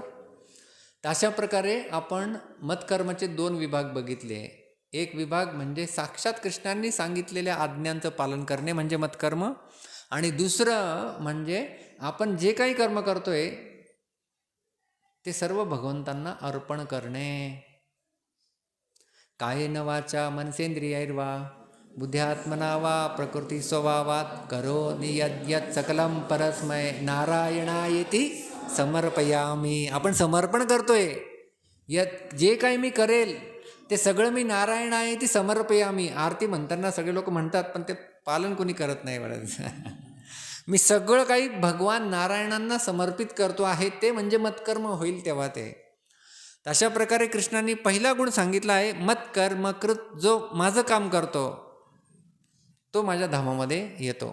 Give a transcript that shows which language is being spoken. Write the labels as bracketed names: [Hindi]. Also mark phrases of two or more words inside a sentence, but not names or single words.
[Marathi] तर अशा प्रकारे आपण मतकर्माचे 2 विभाग बघितले. एक विभाग म्हणजे साक्षात कृष्णांनी सांगितलेल्या आज्ञांचं पालन करणे म्हणजे मतकर्म, आणि दुसरं म्हणजे आपण जे काही कर्म करतोय ते सर्व भगवंतांना अर्पण करणे. [Sanskrit] कायेन वाचा मनसेंद्रियैर्वा बुद्ध्यात्मना वा प्रकृती स्वभावात करोमि यद्यत् सकलं परस्मै नारायणायेति समर्पयामी. [Marathi] आपण समर्पण करतोय, जे काही मी करेल ते सगळं मी [Sanskrit] नारायणायेति समर्पयामी. [Marathi] आरती म्हणताना सगळे लोक म्हणतात, पण ते पालन कोणी करत नाही बरंच. मी सगळं काही भगवान नारायणांना समर्पित करतो आहे, ते म्हणजे मतकर्म होईल तेव्हा ते. अशा प्रकारे कृष्णांनी पहिला गुण सांगितला आहे, मतकर्म कृत. जो माझं काम करतो तो माझ्या धामामध्ये येतो.